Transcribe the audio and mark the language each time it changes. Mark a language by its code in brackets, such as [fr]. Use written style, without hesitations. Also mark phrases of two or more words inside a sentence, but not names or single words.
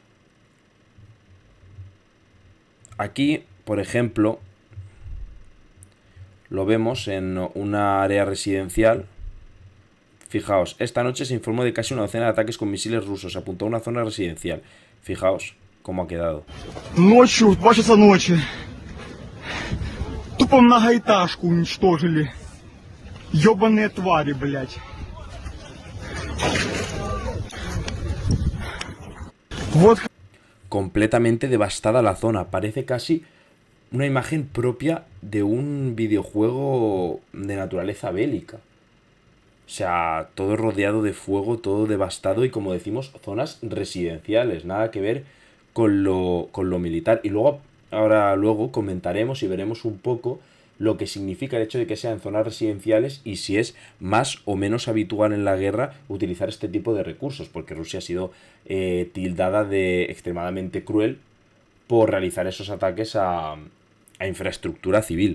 [es] Aquí, por ejemplo, lo vemos en una área residencial. Fijaos, esta noche se informó de casi una docena de ataques con misiles rusos. Apuntó a una zona residencial. Fijaos cómo ha quedado. [ru] Ночью, в 2 часа ночи, тупо многоэтажку уничтожили. Ёбаные твари, блядь. Вот [es] Completamente devastada la zona. Parece casi una imagen propia de un videojuego de naturaleza bélica. O sea, todo rodeado de fuego, todo devastado y, como decimos, zonas residenciales. Nada que ver con lo militar. Y luego comentaremos y veremos un poco lo que significa el hecho de que sean zonas residenciales y si es más o menos habitual en la guerra utilizar este tipo de recursos, porque Rusia ha sido tildada de extremadamente cruel por realizar esos ataques a infraestructura civil.